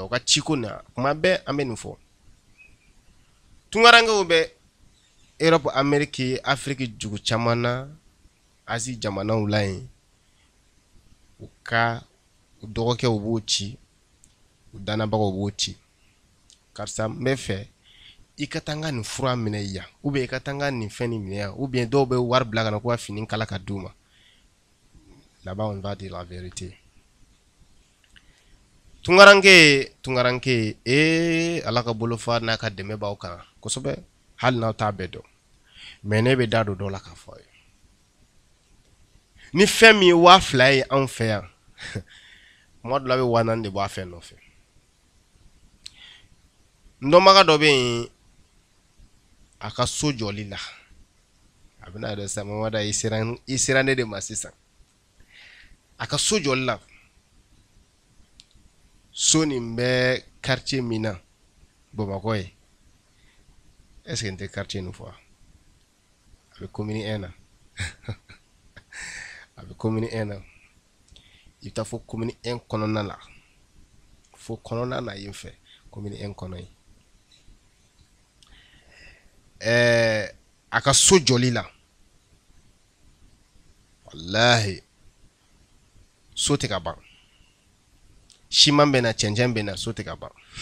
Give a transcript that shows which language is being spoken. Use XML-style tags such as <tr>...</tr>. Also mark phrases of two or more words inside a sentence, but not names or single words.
<bm>o ka ciko na kuma bɛɛ an bɛ nin fɔ tungarankew bɛ Europe Amérique Afrique jugu caman na Asie jamanaw la yen u ka u dɔgɔkɛw b'o ci u danabagaw b'o ci karisa n bɛ fɛ i ka taa n ka nin fura minɛ yan</bm> <fr>ou bien</fr> <bm>i ka taa n ka nin fɛn nin minɛ yan</bm> <fr>ou bien</fr> <bm>dɔw bɛ wari bila ka na ko ka fini kala ka d'u ma</bm> <fr>là-bas on va dire la vérité</fr> <bm>tungaranke ala ka bolofa n'a ka dɛmɛ b'aw kan kosɛbɛ hali n'aw t'a bɛɛ dɔn mais ne bɛ da don dɔ la k'a fɔ a ye ni fɛn min ye 2000 ye anw fɛ yan kuma dɔ la bɛ 400 de bɔ a fɛn nɔfɛ n dɔnbaga dɔ bɛ yen a ka so jɔli la a bɛna dɔn sisan mamada i sera ne de ma sisan a ka so jɔli la so nin bɛ quartier min na Bamakɔ ye</bm> <fr>est-ce que</fr> <bm>n tɛ quartier nin fɔ a bɛ commune 1 na a bɛ commune 1 na i bɛ taa fɔ commune 1 kɔnɔna la fo kɔnɔna na yen fɛ commune 1 kɔnɔ yen a ka so jɔli la wallahi so tɛ ka ban siman bɛ na cɛncɛn bɛ na so tɛ ka ban</bm>